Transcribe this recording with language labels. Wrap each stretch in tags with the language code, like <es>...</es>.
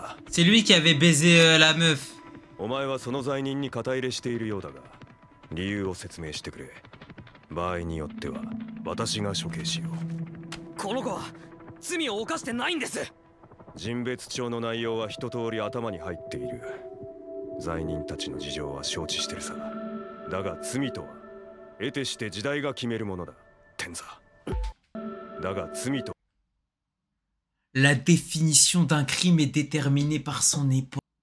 <fr>C'est lui qui avait baisé la meuf.</fr> <ja>お前はその罪人に肩入れしているようだが、理由を説明してくれ。場合によっては私が処刑しよう。この子は罪を犯してないんです。人別帳の内容は一通り頭に入っている。罪人たちの事情は承知してるさ。だが罪とは得てして時代が決めるものだ、天座。だが罪と</ja> <fr>La définition d'un crime est déterminée par son époque.</fr>